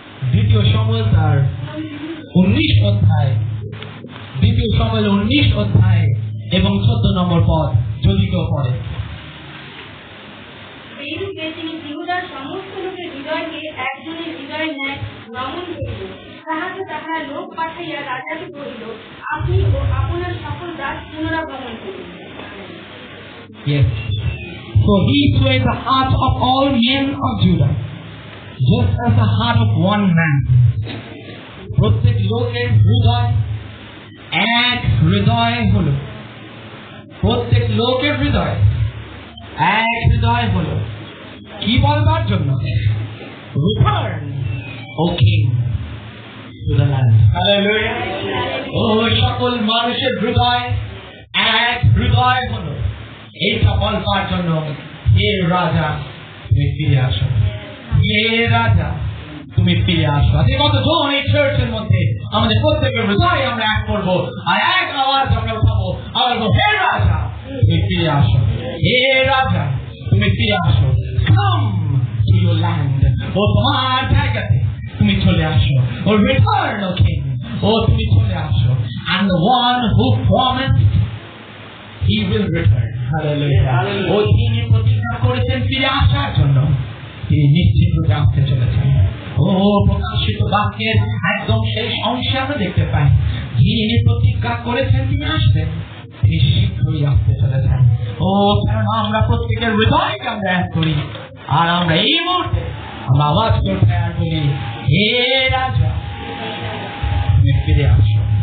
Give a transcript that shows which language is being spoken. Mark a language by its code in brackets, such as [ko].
[bn] দ্বিতীয় শমূয়েল তার 19 অধ্যায়, দ্বিতীয় শমূয়েল 19 অধ্যায় এবং 14 নম্বর পদ যদি কেউ পড়ে। এইরূপে তিনি জিহুদার সমস্ত লোকের হৃদয়কে একজনের হৃদয়ের ন্যায় নমন করিল। তাহারা লোক পাঠাইয়া রাজাকে কহিল, আপনি ও আপনার সকল দাস পুনরাগমন করুন। [en] Yes. So he swayed the heart of all men of Judah, just as the heart of one man. [bn] প্রত্যেক লোকের হৃদয় এক হৃদয় হল, প্রত্যেক লোকের হৃদয় এক হৃদয় হল কি বলবার জন্য? [en] Return, O King, to the land. Hallelujah. [bn] ও সকল মানুষের হৃদয় এক হৃদয় হল এইটা বলবার জন্য, হে রাজা তুমি ফিরে আসো, হে রাজা তুমি ফিরে আসো। আজকে কতজন এই চার্চের মধ্যে আমাদের প্রত্যেকের হৃদয় আমরা এক করবো আর এক আওয়াজ আমরা উঠাবো, আমরা বলবো, হে রাজা তুমি ফিরে আসো, হে রাজা তুমি ফিরে আসো। [en] Come to your land. [bn] ও তোমার জায়গাতে তুমি চলে আসো। ও [en] return, O King. [bn] ও তুমি চলে আসো। [en] And the one who promised, he will return. Hallelujah. [bn] ও তিনি প্রতিজ্ঞা করেছেন ফিরে আসার জন্য, তিনি নিশ্চিত রূপে আসতে চলেছেন। ও প্রকাশিত বাক্যের একদম সেই অংশে আমরা দেখতে পাই, যিনি প্রতিজ্ঞা করেছেন তিনি আসবেন, তিনি শীঘ্রই আসতে চলেছেন। ও কারণ আমরা প্রত্যেকের হৃদয়কে আমরা এক করি আর আমরা এই মুহূর্তে আমরা আওয়াজ করে আর বলি, হে রাজা তুমি ফিরে আসো।